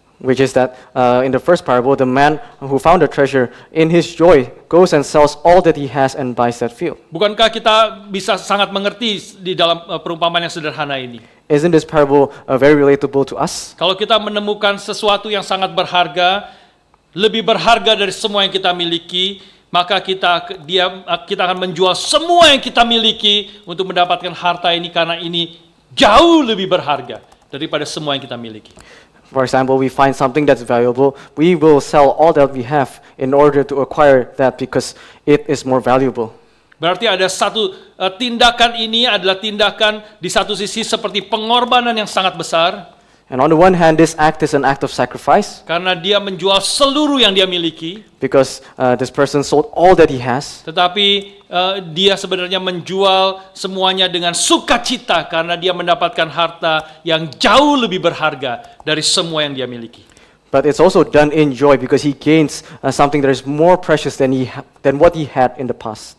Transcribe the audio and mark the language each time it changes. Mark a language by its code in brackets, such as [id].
[en] Which is that in the first parable, the man who found a treasure in his joy goes and sells all that he has and buys that field. [id] Bukankah kita bisa sangat mengerti di dalam perumpamaan yang sederhana ini? [en] Isn't this parable very relatable to us? [id] Kalau kita menemukan sesuatu yang sangat berharga, lebih berharga dari semua yang kita miliki, maka kita akan menjual semua yang kita miliki untuk mendapatkan harta ini, karena ini jauh lebih berharga daripada semua yang kita miliki. [en] For example, we find something that's valuable, we will sell all that we have in order to acquire that because it is more valuable. [id] Berarti ada satu tindakan ini adalah tindakan di satu sisi seperti pengorbanan yang sangat besar. [en] And on the one hand, this act is an act of sacrifice [id] Karena dia menjual seluruh yang dia miliki. [en] because this person sold all that he has. [id] Tetapi dia sebenarnya menjual semuanya dengan sukacita karena dia mendapatkan harta yang jauh lebih berharga dari semua yang dia miliki. [en] But it's also done in joy because he gains something that is more precious than what he had in the past.